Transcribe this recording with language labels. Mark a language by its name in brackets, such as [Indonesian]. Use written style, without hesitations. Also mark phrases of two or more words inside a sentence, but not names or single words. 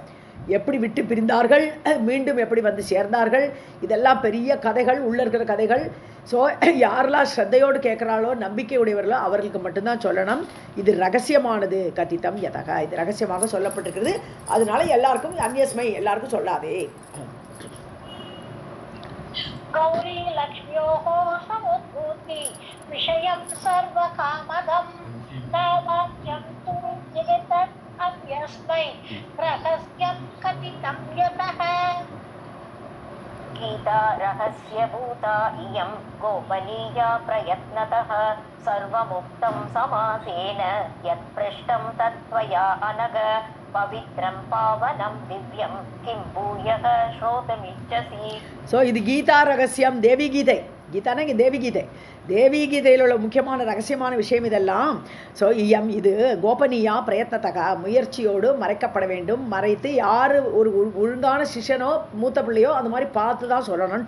[Tamil] எப்படி விட்டு பிரிந்தார்கள், மீண்டும் எப்படி வந்து சேர்ந்தார்கள், இதெல்லாம் பெரிய கதைகள், உள்ள இருக்கிற கதைகள். ஸோ யாரெல்லாம் ஸ்ரத்தையோடு கேட்குறாளோ, நம்பிக்கை உடையவர்களோ அவர்களுக்கு மட்டும்தான் சொல்லணும். இது ரகசியமானது. [Sanskrit] कथितं यतः, [Tamil] இது ரகசியமாக சொல்லப்பட்டிருக்கிறது. அதனால எல்லாருக்கும் அந்நியஸ்மை, எல்லாருக்கும் சொல்லாதே. [Sanskrit] गौरी लक्ष्म्योः समुद्भूति विषयं सर्वकामदं न वाच्यं तु एतत् अन्यस्मै रहस्यं कथितं यतः. गीता रहस्यभूता इयं गोपनीया प्रयत्नतः सर्वमुक्तं समासेन यत्पृष्टं तत्त्वया अनघ पवित्रं पावनं दिव्यं किं भूयः श्रोतुमिच्छसि. [Tamil] ஸோ இது கீதா ரகசியம், தேவி கீதை. கீதானா இங்கே தேவி கீதை. தேவி கீதையில் உள்ள முக்கியமான ரகசியமான விஷயம் இதெல்லாம். ஸோ இது [Sanskrit] गोपनीया प्रयत्नतः, [Tamil] முயற்சியோடு மறைக்கப்பட வேண்டும். மறைத்து யார் ஒரு ஒழுங்கான சிஷ்யனோ மூத்த பிள்ளையோ அந்த மாதிரி பார்த்து தான் சொல்லணும்ட்டா.